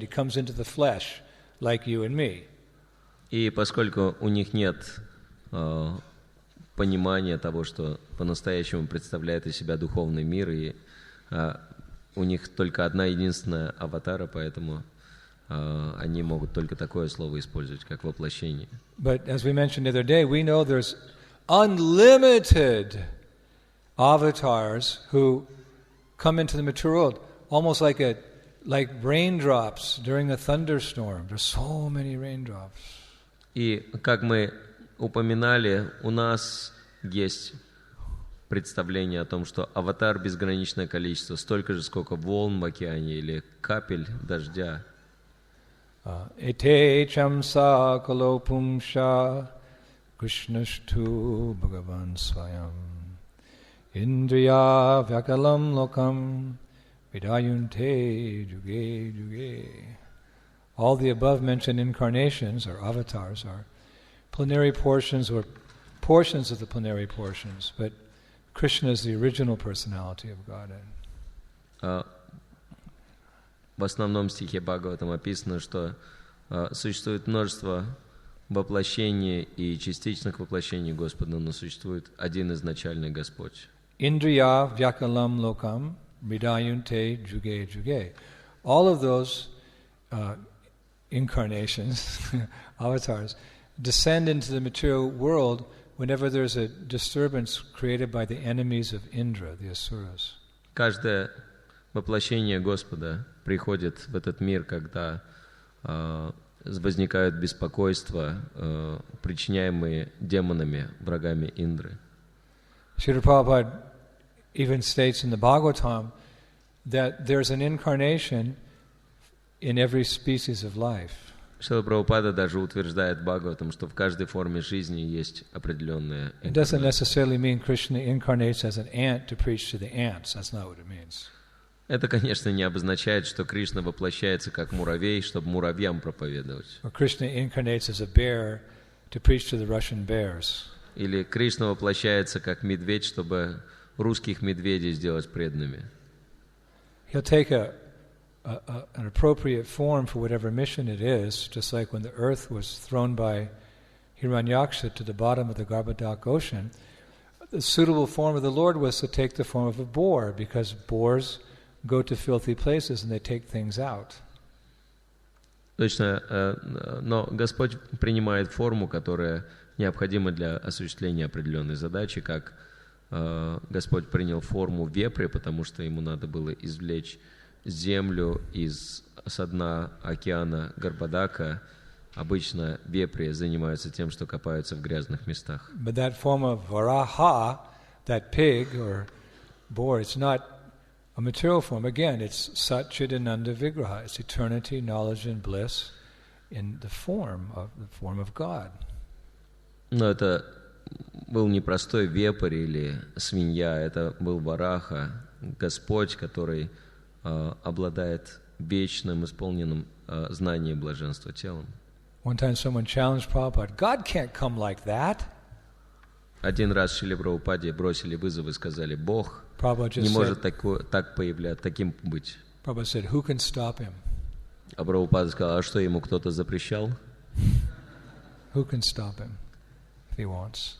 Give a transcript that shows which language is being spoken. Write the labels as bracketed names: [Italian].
[English] He comes into the flesh, like you and me. [Russian] И поскольку у них нет понимания того, что по-настоящему представляет из себя духовный мир, и у них только одна единственная аватара, поэтому они могут только такое слово использовать, как воплощение. [English] But as we mentioned the other day, we know there's unlimited avatars who come into the material world, almost like raindrops during a thunderstorm. There's so many raindrops. [Russian] И как мы упоминали, у нас есть представление о том, что аватар безграничное количество, столько же, сколько волн в океане или капель дождя. [Sanskrit] Ete chamsa kalopumsha krishnashtu bhagavan swayam Indriya vyakalam lokam vidayunte juge juge. [English] All the above mentioned incarnations or avatars are plenary portions or portions of the plenary portions, but Krishna is the original personality of Godhead. [Russian] В основном стихе Бхагаватам описано, что существует множество воплощений и частичных воплощений Господа, но существует один изначальный Господь. [Sanskrit] Indriya vyakalam lokam vidayunte juge juge. [English] All of those incarnations, avatars, descend into the material world whenever there's a disturbance created by the enemies of Indra, the Asuras. [Russian] Каждое воплощение Господа приходит в этот мир, когда возникают беспокойства, причиняемые демонами, врагами Индры. [English] Srila Prabhupada even states in the Bhagavatam that there's an incarnation in every species of life. [Russian] Шрила Прабхупада даже утверждает в Бхагаватам, что в каждой форме жизни есть определенная инкарнация. [English] It doesn't necessarily mean Krishna incarnates as an ant to preach to the ants. That's not what it means. [Russian] Это, конечно, не обозначает, что Кришна воплощается как муравей, чтобы муравьям проповедовать. [English] Or Krishna incarnates as a bear to preach to the Russian bears. [Russian] Или Кришна воплощается как медведь, чтобы русских медведей сделать преданными. [English] He'll take an appropriate form for whatever mission it is, just like when the earth was thrown by Hiranyaksha to the bottom of the Garbhodak ocean. The suitable form of the Lord was to take the form of a boar, because boars go to filthy places and they take things out. [Russian] Точно, но Господь принимает форму, которая необходима для осуществления определенной задачи, как Господь принял форму вепря, потому что ему надо было извлечь землю со дна океана Гарбадака. Обычно вепри занимаются тем, что копаются в грязных местах. [English] But that form of Varaha, that pig or boar, it's not a material form. Again, it's Sat Chidananda Vigraha. It's eternity, knowledge and bliss in the form of God. [Russian] Но это был не простой вепрь или свинья, это был Вараха, Господь, который обладает вечным, исполненным знанием блаженства телом. [English] One time someone challenged Prabhupada, God can't come like that. [Russian] Один раз Шриле Прабхупаде бросили вызов и сказали: Бог не может таким быть. [English] Prabhupada said, who can stop him? [Russian] А Прабхупада сказал: а что, ему кто-то запрещал? [English] Who can stop him if he wants?